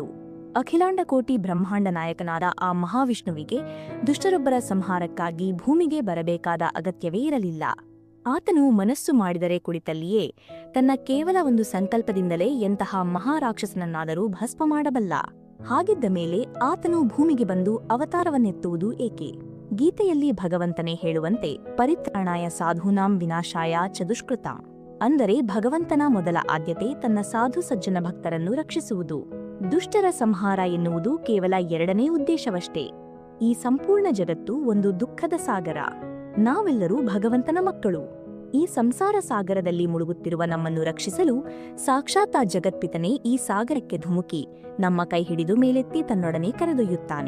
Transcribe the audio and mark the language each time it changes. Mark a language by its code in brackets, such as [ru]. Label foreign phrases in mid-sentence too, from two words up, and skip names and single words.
[kn] ಅಖಿಲಾಂಡಕೋಟಿ ಬ್ರಹ್ಮಾಂಡ ನಾಯಕನಾದ ಆ ಮಹಾವಿಷ್ಣುವಿಗೆ ದುಷ್ಟರೊಬ್ಬರ ಸಂಹಾರಕ್ಕಾಗಿ ಭೂಮಿಗೆ ಬರಬೇಕಾದ ಅಗತ್ಯವೇ ಇರಲಿಲ್ಲ. ಆತನು ಮನಸ್ಸು ಮಾಡಿದರೆ ಕುಳಿತಲ್ಲಿಯೇ ತನ್ನ ಕೇವಲ ಒಂದು ಸಂಕಲ್ಪದಿಂದಲೇ ಎಂತಹ ಮಹಾರಾಕ್ಷಸನನ್ನಾದರೂ ಭಸ್ಮ ಮಾಡಬಲ್ಲ. ಹಾಗಿದ್ದ ಮೇಲೆ ಆತನು ಭೂಮಿಗೆ ಬಂದು ಅವತಾರವನ್ನೆತ್ತುವುದು ಏಕೆ? ಗೀತೆಯಲ್ಲಿ ಭಗವಂತನೇ ಹೇಳುವಂತೆ, [sa] ಪರಿತ್ರಾಣಾಯ ಸಾಧೂನಾಂ ವಿನಾಶಾಯ ಚದುಷ್ಕೃತಾಂ. [kn] ಅಂದರೆ ಭಗವಂತನ ಮೊದಲ ಆದ್ಯತೆ ತನ್ನ ಸಾಧು ಸಜ್ಜನ ಭಕ್ತರನ್ನು ರಕ್ಷಿಸುವುದು. ದುಷ್ಟರ ಸಂಹಾರ ಎನ್ನುವುದು ಕೇವಲ 2ನೇ ಉದ್ದೇಶವಷ್ಟೇ. ಈ ಸಂಪೂರ್ಣ ಜಗತ್ತು ಒಂದು ದುಃಖದ ಸಾಗರ. ನಾವೆಲ್ಲರೂ ಭಗವಂತನ ಮಕ್ಕಳು. ಈ ಸಂಸಾರ ಸಾಗರದಲ್ಲಿ ಮುಳುಗುತ್ತಿರುವ ನಮ್ಮನ್ನು ರಕ್ಷಿಸಲು ಸಾಕ್ಷಾತ್ ಆ ಜಗತ್ಪಿತನೇ ಈ ಸಾಗರಕ್ಕೆ ಧುಮುಕಿ ನಮ್ಮ ಕೈ ಹಿಡಿದು ಮೇಲೆತ್ತಿ ತನ್ನೊಡನೆ ಕರೆದೊಯ್ಯುತ್ತಾನೆ.